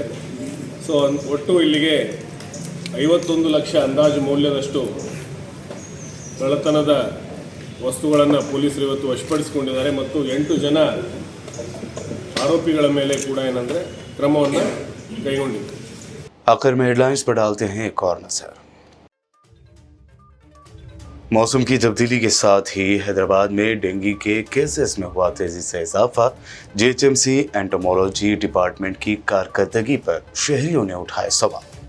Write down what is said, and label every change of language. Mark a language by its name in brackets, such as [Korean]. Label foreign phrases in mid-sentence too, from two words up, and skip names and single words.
[Kannada] ಸೊ ಒಟ್ಟು ಇಲ್ಲಿಗೆ 51 ಲಕ್ಷ ಅಂದಾಜು ಮೌಲ್ಯದಷ್ಟು ಕಳ್ಳತನದ ವಸ್ತುಗಳನ್ನು ಪೊಲೀಸರು ಇವತ್ತು ವಶಪಡಿಸಿಕೊಂಡಿದ್ದಾರೆ ಮತ್ತು 8 ಜನ ಆರೋಪಿಗಳ ಮೇಲೆ ಕೂಡ ಏನಂದರೆ ಕ್ರಮವನ್ನು ಕೈಗೊಂಡಿದ್ದಾರೆ. [Urdu] آخر میں ہیڈلائنس پر ڈالتے ہیں ایک اور نظر۔ موسم کی تبدیلی کے ساتھ ہی حیدرآباد میں ڈینگو کے کیسز میں ہوا تیزی سے اضافہ. GHMC [English] entomology department [Urdu] کی کارکردگی پر شہریوں نے اٹھائے سوال.